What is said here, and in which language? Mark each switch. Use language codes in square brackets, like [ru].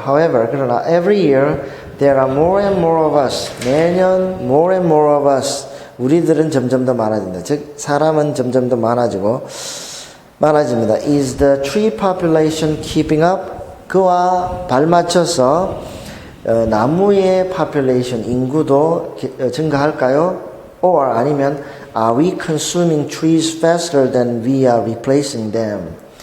[en] However, [ko] 그러나 [en] every year there are more and more of us. [ko] 매년 [en] more and more of us. [ko] 우리들은 점점 더 많아진다. 즉 사람은 점점 더 많아집니다. [en] Is the tree population keeping up? [ko] 그와 발맞춰서 나무의 population 인구도 증가할까요? [en] Or [ko] 아니면 [en] Are we consuming trees faster than we are replacing them?